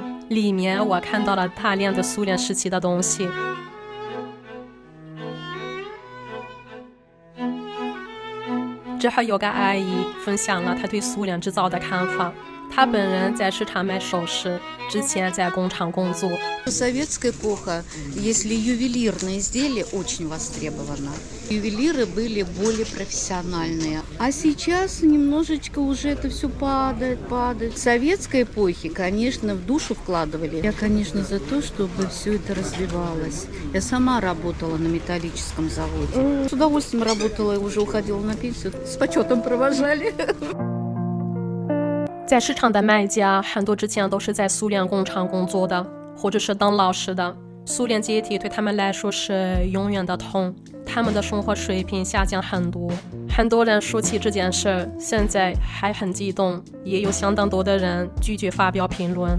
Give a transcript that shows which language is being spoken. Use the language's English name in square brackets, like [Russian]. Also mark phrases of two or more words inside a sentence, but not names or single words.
[Chinese] 里面我看到了大量的苏联时期的东西。这还有个阿姨分享了她对苏联制造的看法。她本人在市场卖首饰，之前在工厂工作。 [Russian] Советская эпоха, если ювелирные изделия очень востребованы, ювелиры были более профессиональные. А сейчас немножечко уже это все падает. В советской эпохе, конечно, в душу вкладывали. Я, конечно, за то, чтобы все это развивалось. Я сама работала на металлическом заводе. С удовольствием работала и уже уходила на пенсию. С почетом провожали. [Chinese] 在市场的卖家很多之前都是在苏联工厂工作的，或者是当老师的。苏联解体对他们来说是永远的痛，他们的生活水平下降很多。很多人说起这件事，现在还很激动，也有相当多的人拒绝发表评论。